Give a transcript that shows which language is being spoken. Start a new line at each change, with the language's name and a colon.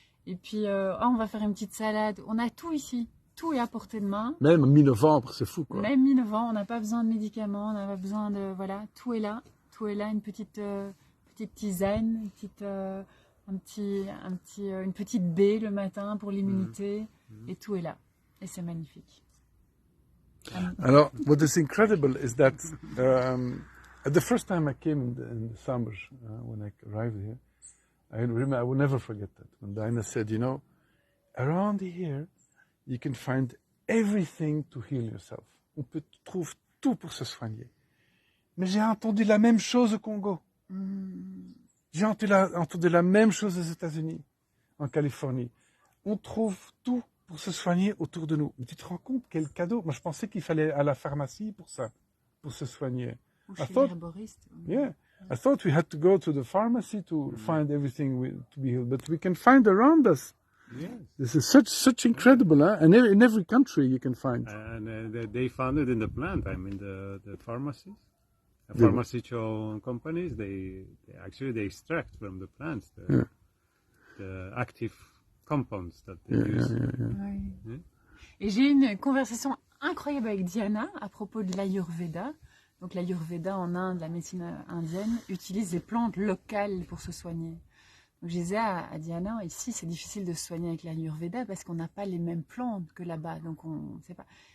French: Et puis, on va faire une petite salade. On a tout ici. Tout est à portée de main. Même mi-novembre, c'est fou, quoi. Même mi-novembre, on n'a pas besoin de médicaments, on n'a pas besoin de... Voilà, tout est là. Tout est là, une petite tisane, une petite baie le matin pour l'immunité. Et tout est là. Et c'est magnifique.
English: Alors, what is incredible is that the first time I came in the summers, when I arrived here, I will never forget that. When Diana said, you know, around here, you can find everything to heal yourself.
French: On peut trouver tout pour se soigner. Mais j'ai entendu la même chose au Congo. J'ai entendu la même chose aux États-Unis, en Californie. On trouve tout pour se soigner autour de nous. Mais tu te rends compte quel cadeau? Moi, je pensais qu'il fallait à la pharmacie pour ça, pour se soigner. Ou chez l'herboriste.
English: Yeah, I thought we had to go to the pharmacy to find everything to be healed, but we can find around us. Yes. This is such incredible, huh? And in every country you can find. And they found it in the plant. I mean, the pharmacies, the pharmaceutical companies, they extract from the plants the active compounds that they use.
French: Oui. Et j'ai eu une conversation incroyable avec Diana à propos de l'Ayurveda. Donc l'Ayurveda en Inde, la médecine indienne, utilise des plantes locales pour se soigner. Donc, je disais à Diana, ici, c'est difficile de se soigner avec l'Ayurveda parce qu'on n'a pas les mêmes plantes que là-bas. Donc, on ne sait pas.